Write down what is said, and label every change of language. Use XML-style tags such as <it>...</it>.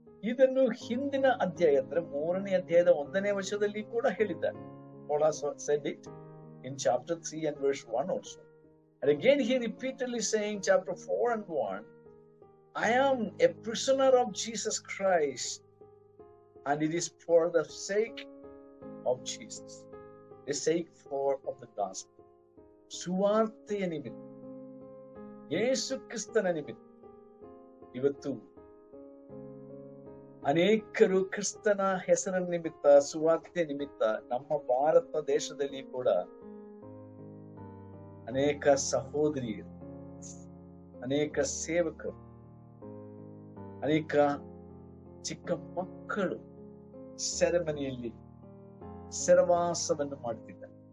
<kn>ಇದನ್ನು ಹಿಂದಿನ ಅಧ್ಯಾಯ ಅಂದ್ರೆ 3ನೇ ಅಧ್ಯಾಯದ 1ನೇ ವಚನದಲ್ಲಿ ಕೂಡ ಹೇಳಿದ್ದಾರೆ.</kn> <en>Paul said it in chapter 3 and verse 1 also. And again he repeatedly saying chapter 4 and 1, I am a prisoner of Jesus Christ, and it is for the sake of Jesus, the sake of the gospel.</en> <kn>ಸುವಾರ್ತೆಯ ನಿಮಿತ್ತ, ಯೇಸು ಕ್ರಿಸ್ತನ ನಿಮಿತ್ತ ಇವತ್ತು ಅನೇಕರು ಕ್ರಿಸ್ತನ ಹೆಸರ ನಿಮಿತ್ತ, ಸುವಾರ್ತೆ ನಿಮಿತ್ತ ನಮ್ಮ ಭಾರತ ದೇಶದಲ್ಲಿ ಕೂಡ ಅನೇಕ ಸಹೋದರಿಯರು, ಅನೇಕ ಸೇವಕರು, ಅನೇಕ ಚಿಕ್ಕ ಮಕ್ಕಳು ಸೆರೆಮನೆಯಲ್ಲಿ ಸೆರವಾಸವನ್ನು ಮಾಡುತ್ತಿದ್ದಾರೆ.</kn>